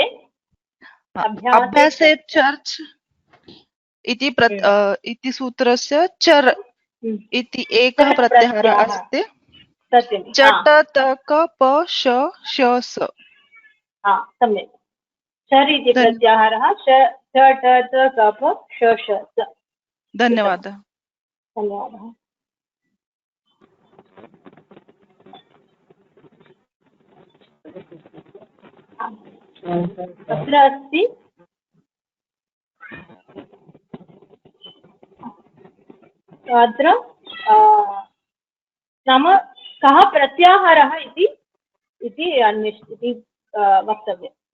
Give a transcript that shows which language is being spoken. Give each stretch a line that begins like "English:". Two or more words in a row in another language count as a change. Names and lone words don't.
Sanskrit: अभ्यासे चर्च इति सूत्रस्य चर् इति एकः प्रत्याहारः अस्ति। चट तक प श श स। सम्यक्। चर् इति प्रत्याहारः च ट त क प श श स। धन्यवादः। धन्यवादः। अत्र अस्ति अत्र नाम कः प्रत्याहारः इति वक्तव्यम्।